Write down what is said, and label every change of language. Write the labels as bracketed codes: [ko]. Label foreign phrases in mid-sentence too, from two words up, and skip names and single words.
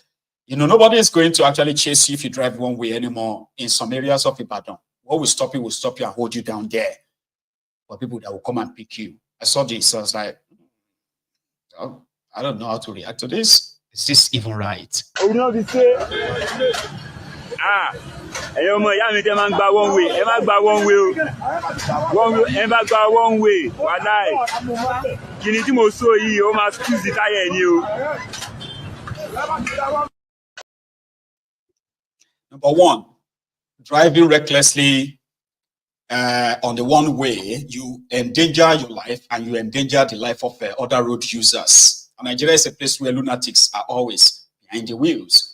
[en] You know, nobody is going to actually chase you if you drive one way anymore in some areas of Ibadan. What will stop you and hold you down there. For people that will come and pick you. I saw this, so I was like, oh, I don't know how to react to this. Is this even right? You know, we say, you man gba one way, you man gba one way, you man gba one way. Wallahi, kini tí mo sọ yìí, o ma squeeze the tire ni o. Number one, driving recklessly on the one way, you endanger your life and you endanger the life of other road users. And Nigeria is a place where lunatics are always behind the wheels.